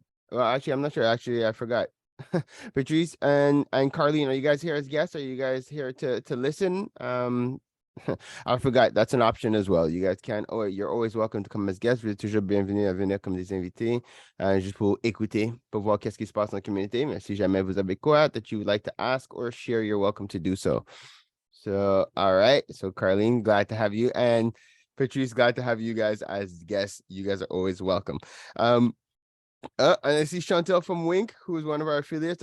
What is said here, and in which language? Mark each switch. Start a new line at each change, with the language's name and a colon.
English: Well, actually, I'm not sure. Actually, I forgot. Patrice and Carlene, are you guys here as guests? Are you guys here to listen? I forgot. That's an option as well. You guys can, or you're always welcome to come as guests.
French: Vous êtes toujours bienvenue à venir comme des invités, juste pour écouter, pour voir qu'est-ce qui se passe dans la communauté. Mais si jamais vous avez quoi
English: that you would like to ask or share, you're welcome to do so. So, all right. So, Carlene, glad to have you. And Patrice, glad to have you guys as guests. You guys are always welcome. And I see Chantel from Wink, who is one of our affiliates.